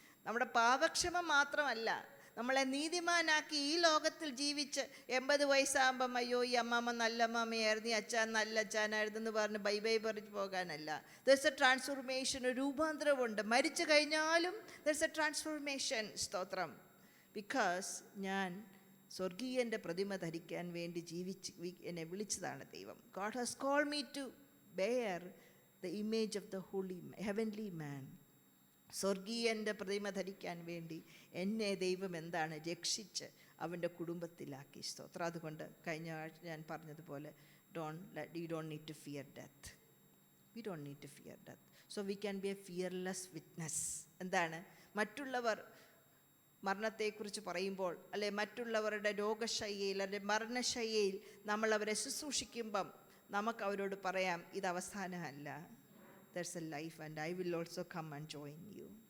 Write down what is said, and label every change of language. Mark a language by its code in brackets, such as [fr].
[ml] നമ്മുടെ പാപക്ഷമ മാത്രമല്ല, നമ്മളെ നീതിമാനാക്കി ഈ ലോകത്തിൽ ജീവിച്ച് 80 വയസ്സാകുമ്പം അയ്യോ ഈ അമ്മാമ്മ നല്ല അമ്മാമ്മയായിരുന്നു, ഈ അച്ഛൻ നല്ല അച്ഛനായിരുന്നു എന്ന് പറഞ്ഞ് ബൈ ബൈ പറഞ്ഞ് പോകാനല്ല. [en] there's a transformation, [ml] ഒരു രൂപാന്തരമുണ്ട്. മരിച്ചു കഴിഞ്ഞാലും [en] There's a transformation. [ml] സ്തോത്രം. ബിക്കോസ് ഞാൻ സ്വർഗീയൻ്റെ പ്രതിമ ധരിക്കാൻ വേണ്ടി എന്നെ വിളിച്ചതാണ് ദൈവം. [en] God has called me to bear the image of the holy heavenly man. [ml] സ്വർഗീയൻ്റെ പ്രതിമ ധരിക്കാൻ വേണ്ടി എന്നെ ദൈവം എന്താണ് രക്ഷിച്ച് അവൻ്റെ കുടുംബത്തിലാക്കി. സ്തോത്രം. അതുകൊണ്ട് കഴിഞ്ഞ ആഴ്ച ഞാൻ പറഞ്ഞതുപോലെ [en] you don't need to fear death. We don't need to fear death. So we can be a fearless witness. [ml] എന്താണ്? മറ്റുള്ളവർ മരണത്തെക്കുറിച്ച് പറയുമ്പോൾ, അല്ലെ മറ്റുള്ളവരുടെ രോഗശയ്യയിൽ അല്ലെ മരണശയ്യയിൽ നമ്മൾ അവരെ ശുശ്രൂഷിക്കുമ്പം നമുക്ക് അവരോട് പറയാം, ഇത് അവസാനമല്ല, [en] there's a life and I will also come and join you.